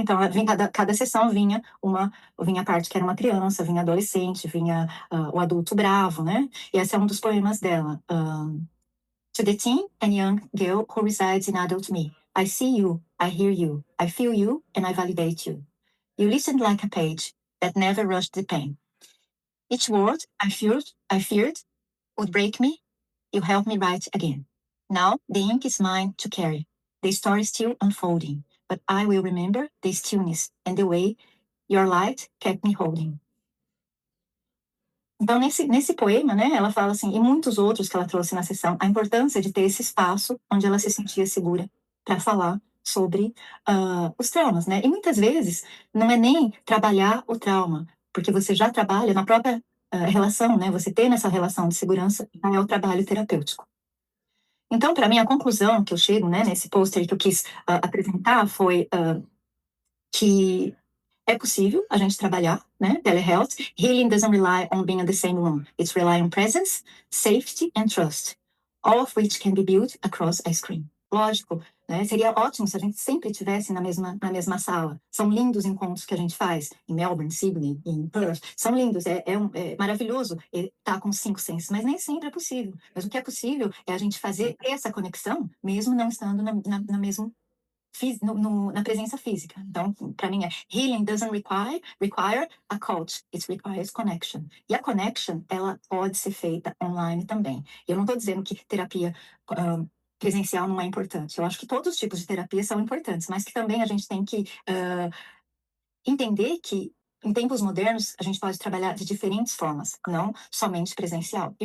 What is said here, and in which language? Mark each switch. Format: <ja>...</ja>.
<pt>Então, cada sessão vinha a parte que era uma criança, vinha adolescente, vinha o adulto bravo, né? E esse é um dos poemas dela.</pt> <en>To the teen and young girl who resides in adult me, I see you, I hear you, I feel you, and I validate you. You listened like a page that never rushed the pen. Each word I feared would break me. You helped me write again. Now the ink is mine to carry. The story is still unfolding, but I will remember the stillness and the way your light kept me holding.</en> <pt>Então, nesse poema, né, ela fala assim, e muitos outros que ela trouxe na sessão, a importância de ter esse espaço onde ela se sentia segura para falar sobre os traumas, né? E muitas vezes não é nem trabalhar o trauma, porque você já trabalha na própria relação, né? Você tem essa relação de segurança, é o trabalho terapêutico. Então, para mim, a conclusão que eu chego, né, nesse pôster que eu quis apresentar foi que é possível a gente trabalhar, né, telehealth.</pt> <en>Healing doesn't rely on being in the same room. It's rely on presence, safety and trust, all of which can be built across a screen.</en> <pt>Lógico, né, seria ótimo se a gente sempre estivesse na mesma sala. São lindos encontros que a gente faz em Melbourne, Sydney, em Perth. São lindos, é maravilhoso estar com 5 senses, mas nem sempre é possível. Mas o que é possível é a gente fazer essa conexão, mesmo não estando na mesma na presença física. Então, para mim</pt> <en>healing doesn't require a coach, it requires connection.</en> <pt>E a connection, ela pode ser feita online também. Eu não estou dizendo que terapia presencial não é importante. Eu acho que todos os tipos de terapia são importantes, mas que também a gente tem que entender que em tempos modernos, a gente pode trabalhar de diferentes formas, não somente presencial.</pt>